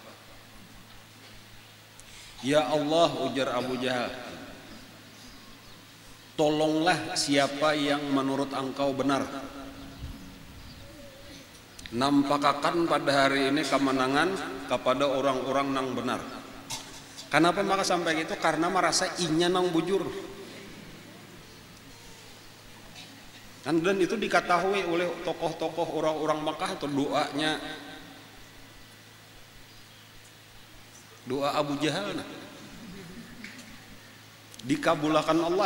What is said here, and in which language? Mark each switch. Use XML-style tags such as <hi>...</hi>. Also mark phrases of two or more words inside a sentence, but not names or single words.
<id>Ya Allah, ujar Abu Jahal, tolonglah siapa yang menurut engkau benar. Nampakkan pada hari ini kemenangan kepada orang-orang nang benar. Kenapa maka sampai gitu? Karena merasa</id> <bjn>inya nang bujur.</bjn> <id>Dan itu diketahui oleh tokoh-tokoh orang-orang Makkah atau doanya. Doa Abu Jahal dikabulkan Allah.</id>